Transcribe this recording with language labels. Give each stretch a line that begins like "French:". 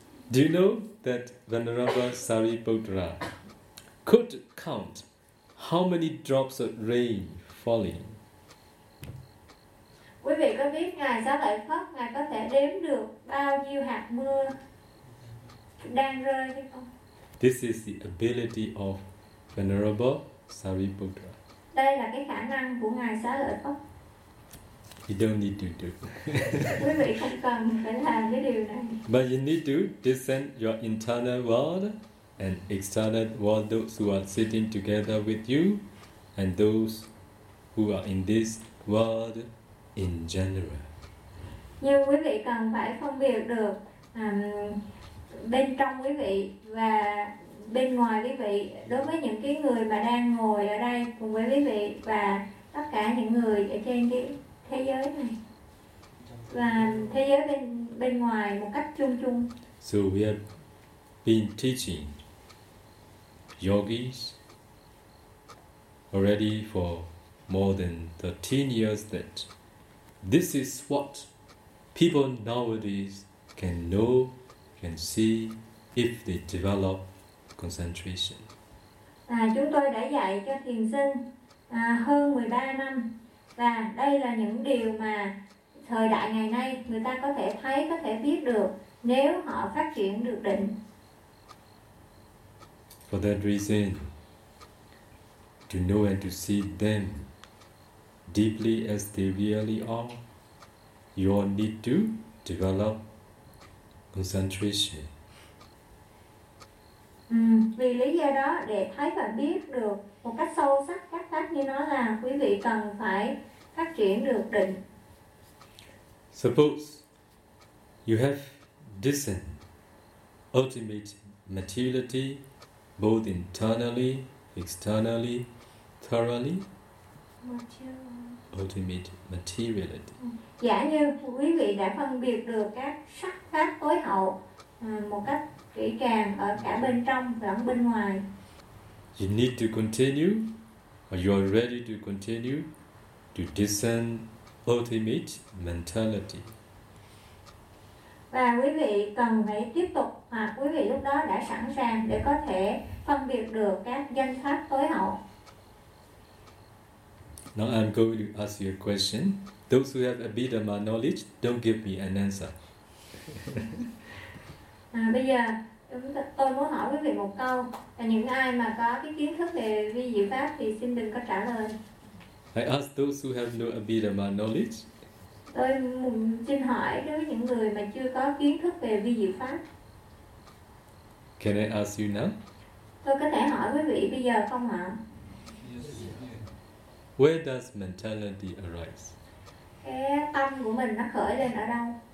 English: Do you know that Venerable Sariputra could count how many drops of rain falling?
Vietnamese: Quý vị có biết Ngài Xá Lợi Phất, Ngài có thể đếm được bao nhiêu hạt mưa đang rơi hay không?
English: This is the ability of Venerable Sariputra.
Vietnamese: Đây là cái khả năng của Ngài Xá Lợi Phất.
English: You don't need to do.
Vietnamese: Quý vị không cần phải làm cái điều này.
English: But you need to discern your internal world and external world, those who are sitting together with you and those who are in this world in general.
Vietnamese: Nhưng quý vị cần phải phân biệt được bên trong quý vị và bên ngoài quý vị, đối với những cái người mà đang ngồi ở đây cùng với quý vị và tất cả những người ở trên cái thế giới này và thế giới bên ngoài một cách chung chung.
English: So we have been teaching yogis already for more than 13 years that this is what people nowadays can know, can see if they develop concentration.
Vietnamese: Chúng tôi đã dạy cho thiền sinh hơn 13 năm, và đây là những điều mà thời đại ngày nay người ta có thể thấy, có thể biết được nếu họ phát triển được định.
English: For that reason, to know and to see them deeply as they really are, you all need to develop concentration.
Vietnamese: Vì lý do đó, để thấy và biết được một cách sâu sắc các pháp như nó là, quý vị cần phải phát triển được định.
English: Suppose you have discerned ultimate materiality, both internally, externally, thoroughly? Material. Ultimate materiality.
Vietnamese: Giả như quý vị đã phân biệt được các sắc pháp tối hậu một cách kỹ càng ở cả bên trong lẫn bên ngoài.
English: You need to continue, or you are ready to continue to discern ultimate mentality.
Vietnamese: Và quý vị cần phải tiếp tục, hoặc quý vị lúc đó đã sẵn sàng để có thể phân biệt được các danh pháp tối hậu.
English: Now I'm going to ask you a question. Those who have Abhidhamma knowledge, don't give me an answer.
Vietnamese: Bây giờ tôi muốn hỏi quý vị một câu. Những ai mà có cái kiến thức về vi diệu pháp thì xin đừng có trả lời.
English: I ask those who have no Abhidhamma knowledge.
Vietnamese: Tôi xin hỏi đối với những người mà chưa có kiến thức về vi diệu pháp.
English: Can I ask you now?
Vietnamese: Tôi có thể hỏi quý vị bây giờ không ạ?
English: Where does mentality arise?
Vietnamese: Cái tâm của mình nó khởi lên ở đâu?